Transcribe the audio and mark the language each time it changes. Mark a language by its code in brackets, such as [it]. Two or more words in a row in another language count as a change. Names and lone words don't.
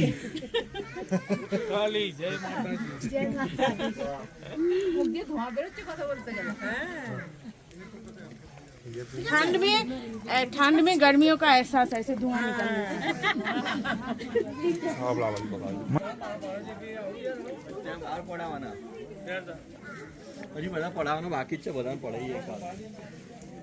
[hi] ठंड में गर्मियों का एहसास ऐसे धुआं निकलने [gu] હજી બધા પડાવવાનો બાકી જ છે, બધા પડાવીએ.